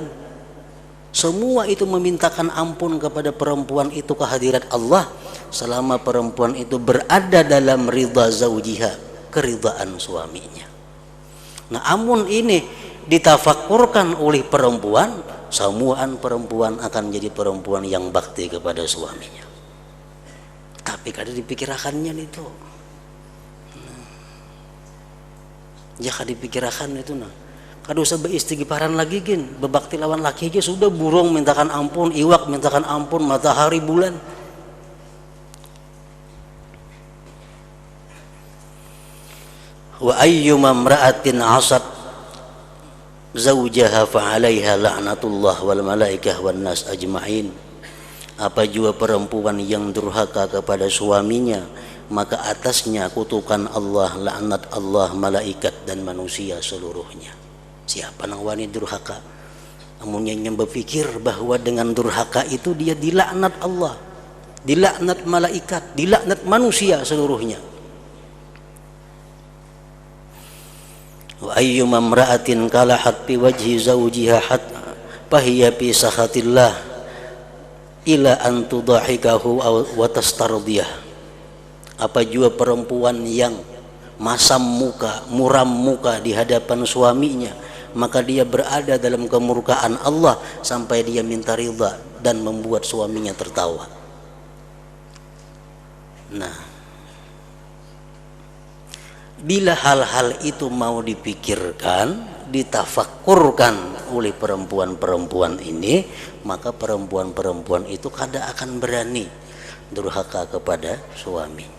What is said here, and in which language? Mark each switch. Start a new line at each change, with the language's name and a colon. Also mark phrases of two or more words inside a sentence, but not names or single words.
Indonesian: Semua itu memintakan ampun kepada perempuan itu ke hadirat Allah selama perempuan itu berada dalam
Arabic: رضا زوجها,
Indonesian: keridhaan suaminya. Nah, amun ini ditafakkurkan oleh perempuan, semuaan perempuan akan jadi perempuan yang bakti kepada suaminya. Tapi kada dipikirkannya itu. Ya kada dipikirkan itu nah.
Banjar: Kada usah beristighfaran lagi gin, bebakti lawan laki aja sudah, burung mintakan ampun, iwak mintakan ampun, matahari, bulan.
Arabic: وأيما امرأة عصت زوجها فعليها لعنة الله والملائكة والناس أجمعين.
Indonesian: Apa jua perempuan yang durhaka kepada suaminya, maka atasnya kutukan Allah, laknat Allah, malaikat dan manusia seluruhnya. Siapa
Banjar: nang wani
Indonesian: durhaka? Amun yang berpikir bahwa dengan durhaka itu dia dilaknat Allah, dilaknat malaikat, dilaknat manusia seluruhnya.
Arabic: وأيما امرأة كلحت في وجه زوجها حتى فهي في سخط الله إلى أن تضاحكه وتسترضيه.
Indonesian: Apa jua perempuan yang masam muka, muram muka di hadapan suaminya, maka dia berada dalam kemurkaan Allah sampai dia minta ridha dan membuat suaminya tertawa. Nah, bila hal-hal itu mau dipikirkan, ditafakkurkan oleh perempuan-perempuan ini, maka perempuan-perempuan itu kada akan berani durhaka kepada suaminya.